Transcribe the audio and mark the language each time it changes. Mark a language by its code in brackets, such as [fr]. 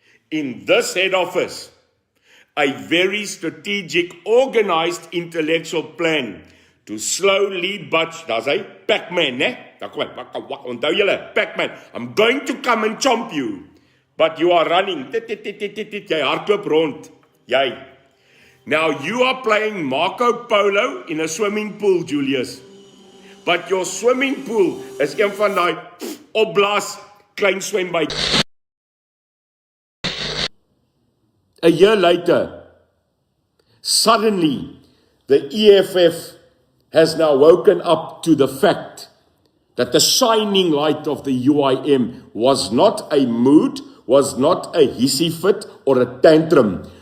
[en] In this head office, a very strategic, organized intellectual plan to slowly but, [af] daar's hy, [en] Pac-Man, né? [af] Onthou julle, [en] Pac-Man, I'm going to come and chomp you. But you are running, [af] jy hardloop rond, jy. [en] Now you are playing Marco Polo in a swimming pool, Julius. But your swimming pool is [af] een van die opblaas klein swembad. [en] A year later, suddenly the EFF has now woken up to the fact that the shining light of the UIM was not a mood, was not a hissy fit or a tantrum.